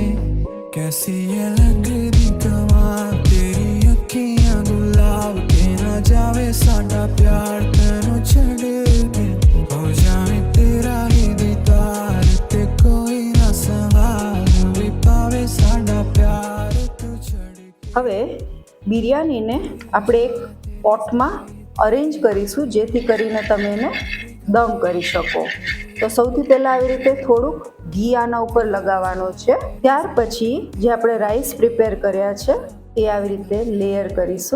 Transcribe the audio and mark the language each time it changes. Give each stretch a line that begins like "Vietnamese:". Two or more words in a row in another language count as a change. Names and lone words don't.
Punjabi: ਕੈਸੀ ਲਗਤੀ ਕਮਾਲ ਤੇਰੀ ਅੱਖੀਆਂ ਗੁਲਾਬ ਕੇ ਨਾ ਜਾਵੇ ਸਾਡਾ ਪਿਆਰ ਤੈਨੂੰ ਛੱਡ ਕੇ ਹੋ ਜਾਵੇ ਤੇਰਾ ਹੀ ਦੀਦਾਰ ਤੇ ਕੋਈ ਨਾ ਸਵਾਲ ਭੀ ਪਾਵੇ ਸਾਡਾ ਪਿਆਰ ਤੂੰ ਛੱਡ ਕੇ.
Gujarati: હવે બિરયાનીને આપણે એક પોટમાં અરેન્જ કરીશું જેથી કરીને તમે એને દમ કરી શકો. તો સૌથી પહેલાં આવી રીતે થોડુંક ઘી આના ઉપર લગાવવાનું છે. ત્યાર પછી જે આપણે
English: rice prepare
Gujarati: કર્યા છે એ આવી રીતે લેયર કરીશું.